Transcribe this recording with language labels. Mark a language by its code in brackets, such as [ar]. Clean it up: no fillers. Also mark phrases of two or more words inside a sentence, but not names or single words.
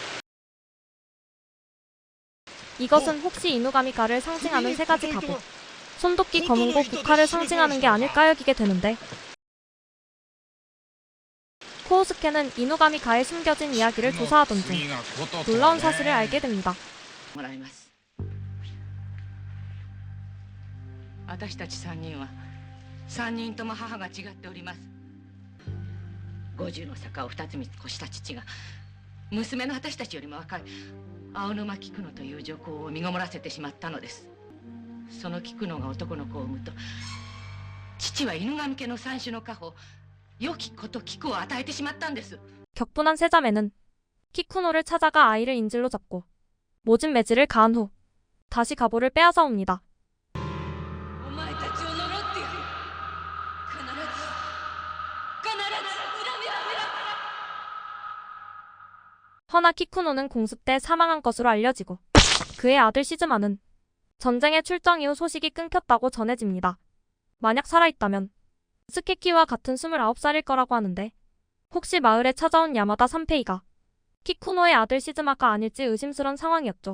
[ko] 이것은 혹시 이누가미가를 상징하는 세 가지 갑옷, 손도끼, 검은고, 국화를 상징하는 게 아닐까 여기게 되는데 코우스케는 이누가미가에 숨겨진 이야기를 조사하던 중 놀라운 사실을 알게 됩니다. [ja] 私たち3人は3人とも母が違っております。50の坂を2つ3つ越した父が娘の私たちよりも若い青沼菊野という女工を身ごもらせてしまったのです。その菊野が男の子を産むと父は犬神家の三種の家宝良き子と菊を与えてしまったんです。 [ko] 격분한 세 자매는 키쿠노를 찾아가 아이를 인질로 잡고 모진 매질을 가한 후 다시 가보를 빼앗아 옵니다. [ja] お前たちを呪ってやる。必ず恨みは見ら。 [ko] 허나 키쿠노는 공습 때 사망한 것으로 알려지고 그의 아들 시즈마는 전쟁의 출정 이후 소식이 끊겼다고 전해집니다. 만약 살아있다면 스케키와 같은 29살일 거라고 하는데 혹시 마을에 찾아온 야마다 산페이가 키쿠노의 아들 시즈마가 아닐지 의심스런 상황이었죠.